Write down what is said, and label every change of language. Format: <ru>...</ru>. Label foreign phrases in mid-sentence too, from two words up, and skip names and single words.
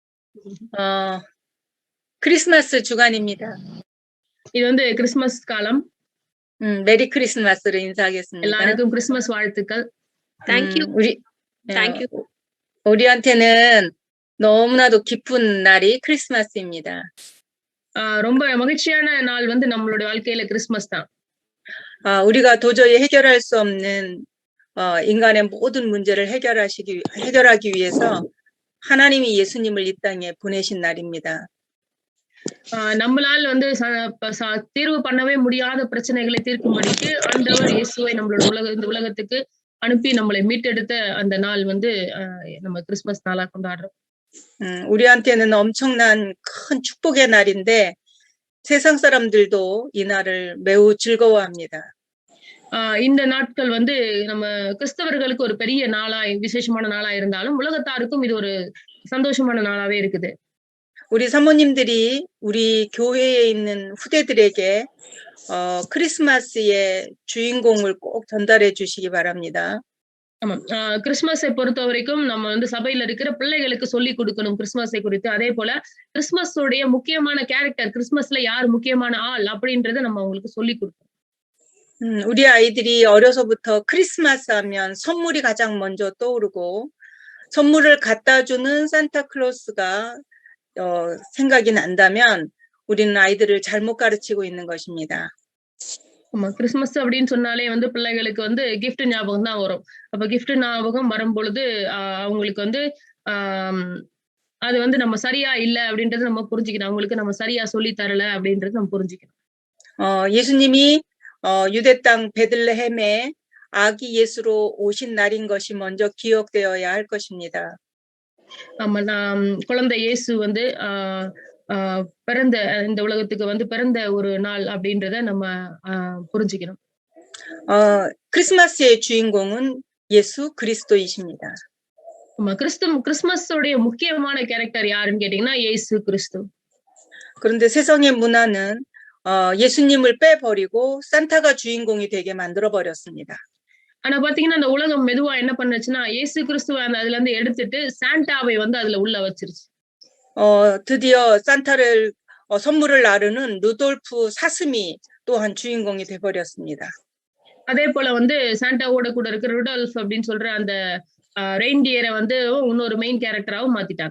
<ko>크리스마스 주간입니다.</ko> <ta>இது வந்து கிறிஸ்மஸ் காலம்.</ta> <ko>메리 크리스마스로 인사하겠습니다.</ko> <ta>எல்லாருக்கும் கிறிஸ்மஸ் வாழ்த்துக்கள்.</ta> <en>Thank you. Thank you.</en> <ko>우리한테는 너무나도 기쁜 날이 크리스마스입니다.</ko> <ta>ரொம்ப மகிழ்ச்சியான நாள் வந்து நம்மளுடைய வாழ்க்கையில கிறிஸ்மஸ் தான்.</ta> <ko>우리가 도저히 해결할 수 없는 인간의 모든 문제를 해결하기 위해서 하나님이 예수님을 이 땅에 보내신 날입니다.</ko> <ta>நம்மளால வந்து தீர்வு பண்ணவே முடியாத பிரச்சனைகளை தீர்க்கும்படிக்கு ஆண்டவர் இயேசுவை நம்மளோட இந்த உலகத்துக்கு அனுப்பி நம்மளை மீட்டெடுத்த அந்த நாள் வந்து நம்ம கிறிஸ்மஸ் நாளா கொண்டாடுறோம்.</ta> <ko>우리한테는 엄청난 큰 축복의 날인데 세상 사람들도 이 날을 매우 즐거워합니다.</ko> <ta>இந்த நாட்கள் வந்து நம்ம கிறிஸ்தவர்களுக்கு ஒரு பெரிய நாளாய் விசேஷமான நாளா இருந்தாலும் உலகத்தாருக்கும் இது ஒரு சந்தோஷமான நாளாவே இருக்குது.</ta> <ko>우리 사모님들이 우리 교회에 있는 후대들에게 크리스마스의 주인공을 꼭 전달해 주시기 바랍니다.</ko> <ta>ஆமா, கிறிஸ்மஸை பொறுத்த வரைக்கும் நம்ம வந்து சபையில இருக்கிற பிள்ளைகளுக்கு சொல்லி கொடுக்கணும் கிறிஸ்மஸை குறித்து. அதே போல கிறிஸ்மஸோடைய முக்கியமான கேரக்டர், கிறிஸ்மஸ்ல யார் முக்கியமான ஆள் அப்படின்றத நம்ம அவங்களுக்கு சொல்லி கொடுக்கணும்.</ta> <ko>우리 아이들이 어려서부터 크리스마스 하면 선물이 가장 먼저 떠오르고 선물을 갖다 주는 산타클로스가 생각이 난다면 우리는 아이들을 잘못 가르치고 있는 것입니다.</ko> <ta>ஆமா, கிறிஸ்மஸ் அப்படின்னு சொன்னாலே வந்து பிள்ளைகளுக்கு வந்து கிஃப்ட் ஞாபகம் தான் வரும். அப்ப கிஃப்ட் ஞாபகம் வரும் பொழுது அவங்களுக்கு வந்து அது வந்து நம்ம சரியா இல்ல அப்படின்றது நம்ம புரிஞ்சுக்கணும். அவங்களுக்கு நம்ம சரியா சொல்லி தரல அப்படின்றது நம்ம புரிஞ்சுக்கணும்.</ta> <ko>예수님이 유대 땅 베들레헴에 아기 예수로 오신 날인 것이 먼저 기억되어야 할 것입니다.</ko> <ta>ஆமா, குழந்தை இயேசு வந்து பிறந்த இந்த உலகத்துக்கு வந்து பிறந்த ஒரு நாள் அப்படின்றத நம்ம புரிஞ்சுக்கணும்.</ta> <ko>크리스마스의 주인공은 예수 그리스도이십니다.</ko> <ta>ஆமா, கிறிஸ்மஸோடைய முக்கியமான கேரக்டர் யாருன்னு கேட்டீங்கன்னா இயேசு கிறிஸ்து.</ta> <ko>그런데 세상의 문화는 예수님을 빼버리고 산타가 주인공이 되게 만들어 버렸습니다.</ko> <ta>ஆனா பாத்தீங்கன்னா இந்த உலகம் மெதுவா என்ன பண்ணுச்சுன்னா இயேசு கிறிஸ்துவ அதுல இருந்து எடுத்துட்டு சாண்டாவை வந்து அதுல உள்ள வச்சிருச்சு.</ta> <ko>드디어 산타를 선물을 나르는 루돌프 사슴이 또한 주인공이 돼 버렸습니다.</ko> <ta>அதே போல வந்து சாண்டாவோட கூட இருக்கிற ருடால்ஃப் அப்படின்னு சொல்ற அந்த ரெயின்டியரை வந்து இன்னொரு</ta> <en>main character</en> <ta>மாத்திட்டாங்க.</ta>